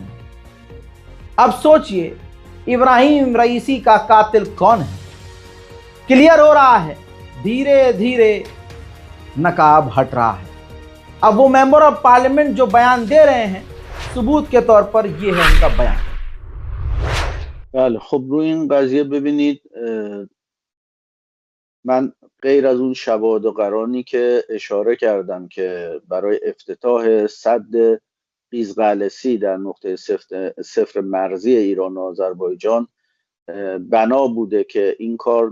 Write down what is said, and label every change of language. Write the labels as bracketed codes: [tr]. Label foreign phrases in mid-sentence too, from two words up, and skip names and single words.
[hi] अब सोचिए इब्राहिम रईसी का कातिल कौन है। क्लियर हो रहा है, धीरे धीरे नकाब हट रहा है। अब वो [en] member of parliament [hi] जो बयान दे रहे हैं, सबूत के तौर पर ये है उनका बयान। [fa] بله، خب روی این قضیه ببینید، من غیر از اون شواهد و قرائنی که اشاره کردم که برای افتتاح سد قیزقلسی در نقطه صفر مرزی ایران و آذربایجان بنا بوده که این کار